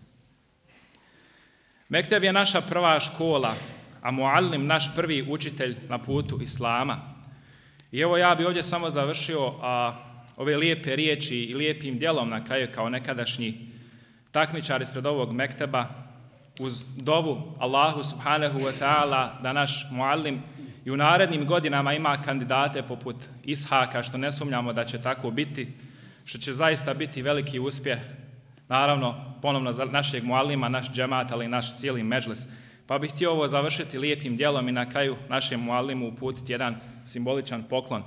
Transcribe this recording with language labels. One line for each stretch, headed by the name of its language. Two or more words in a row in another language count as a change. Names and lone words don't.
Bosnian: Mekteb je naša prva škola, a muallim naš prvi učitelj na putu Islama. I evo ja bi ovdje samo završio ove lijepe riječi i lijepim djelom na kraju kao nekadašnji takmičar ispred ovog mekteba uz dovu Allahu
Arabic: سبحانه وتعالى
Bosnian: da naš muallim i u narednim godinama ima kandidate poput Ishaka, što ne sumnjamo da će tako biti, što će zaista biti veliki uspjeh, naravno ponovno za našeg muallima, naš džemat, ali i naš cijeli medžlis. Pa bih htio ovo završiti lijepim djelom i na kraju našem muallimu uputiti jedan simboličan poklon.